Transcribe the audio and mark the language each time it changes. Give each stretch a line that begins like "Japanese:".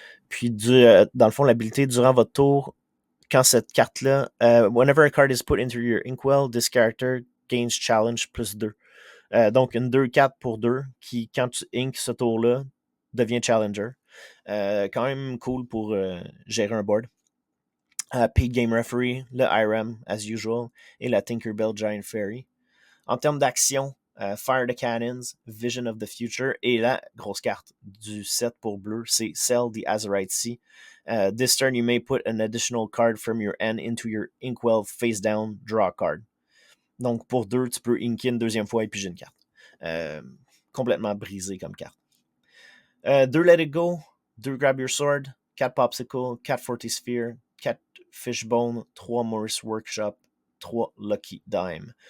French: Puis, dans le fond, l'habilité durant votre tour, quand cette carte-là,
English: whenever a card is put into your inkwell, this character gains challenge plus 2.
French: Donc, une 2-4 pour 2 qui, quand tu ink ce tour-là, devient challenger. Quand même cool pour gérer un board. Peak Game Referee, le IRAM, as usual, et la Tinkerbell Giant Fairy. En termes d'action, Fire the Cannons, Vision of the Future, et la grosse carte du set pour bleu, c'est Sell the Azurite Sea.
English: This turn, you may put an additional card from your hand into your inkwell face down, draw a card.
French: Donc, pour 2, tu peux inker une deuxième fois et piger une carte. Complètement brisé comme carte. 2 Let It Go, 2 Grab Your Sword, 4 Popsicle, 4 Forty Sphere, 4 Fishbone, 3 Morris Workshop, 3 Lucky Dime.